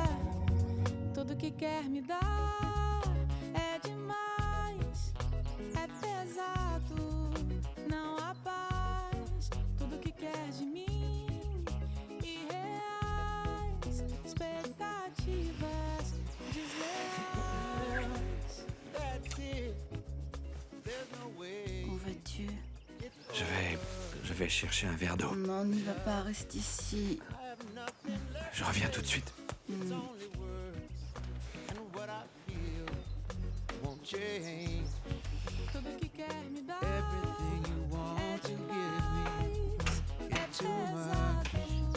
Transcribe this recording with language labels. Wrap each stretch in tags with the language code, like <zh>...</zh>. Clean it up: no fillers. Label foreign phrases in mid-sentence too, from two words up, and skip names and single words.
<pt>Tudo que quer me dar é demais, é pesado, não há paz. Tudo que quer de mim irreais, expectativas desleais.</pt> <fr>Où vas-tu? Je vais chercher un verre d'eau. Non, n'y va pas, reste ici. Je reviens tout de suite.</fr> <pt>Tudo que quer me dar é demais, é pesado.</pt>